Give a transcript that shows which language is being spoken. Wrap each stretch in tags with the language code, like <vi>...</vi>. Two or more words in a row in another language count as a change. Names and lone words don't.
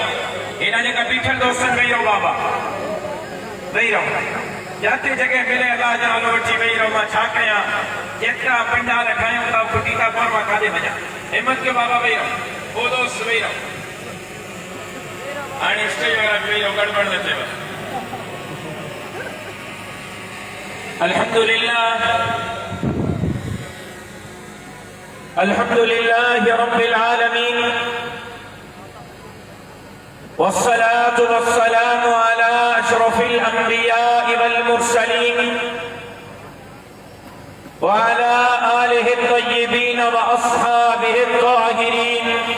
<sd>हेॾा जेका बीठल दोस्त वेही रहो, बाबा वेही रहो, जिते जॻह मिले अलाह जो नालो वठी वेही रहो। मां छा कयां, जेतिरा पंडाल ठाहियूं था फुटी था पवनि, मां काॾे वञा। हिम्मत कयो बाबा, वेही रहो, पोइ दोस्त वेही रहो। हाणे स्टेज वारा वेही रहो, गड़बड़ न थिए।</sd> <ar>الحمد لله الحمد لله رب العالمين والصلاة والسلام على أشرف الأنبياء والمرسلين وعلى آله الطيبين وأصحابه الطاهرين.</ar>